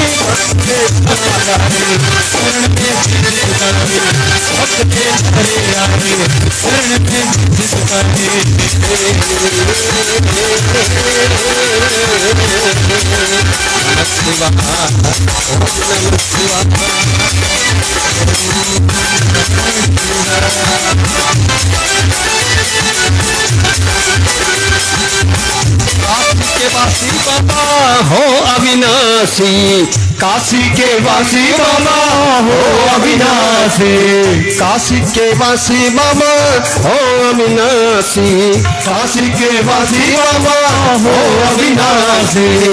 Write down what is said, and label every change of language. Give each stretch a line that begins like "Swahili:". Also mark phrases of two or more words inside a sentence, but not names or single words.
Hindi: शरण में शीश झुकाए, भक्त के घरे आए, शरण में शीश झुकाए।
Sanskrit: नमः शिवाय, ओम नमः शिवाय।
Hindi: काशी के वासी बाबा हो अविनाशी, काशी के वासी बाबा हो अविनाशी, काशी के वासी बाबा हो अविनाशी, काशी के वासी बाबा हो अविनाशी।